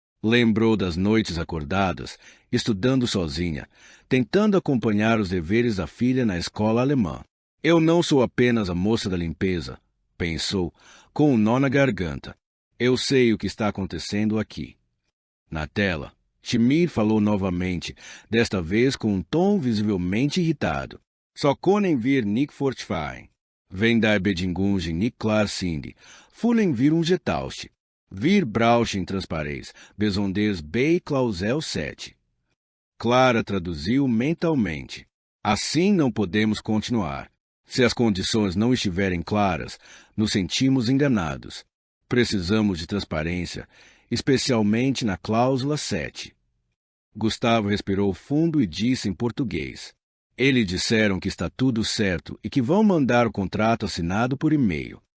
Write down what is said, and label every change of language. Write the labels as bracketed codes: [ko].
[pt] Lembrou das noites acordadas, estudando sozinha, tentando acompanhar os deveres da filha na escola alemã. Eu não sou apenas a moça da limpeza, pensou, com um nó na garganta. Eu sei o que está acontecendo aqui. Na tela, Schmidt falou novamente, desta vez com um tom visivelmente irritado. [de] So können wir nicht fortfahren. Wenn der Bedingungen nicht klar sind, fühlen wir uns getauscht. Wir brauchen Transparenz, besonders bei Klausel 7. [pt] Clara traduziu mentalmente. Assim não podemos continuar. Se as condições não estiverem claras, nos sentimos enganados. Precisamos de transparência, especialmente na cláusula 7. Gustavo respirou fundo e disse em português: eles disseram que está tudo certo e que vão mandar o contrato assinado por e-mail.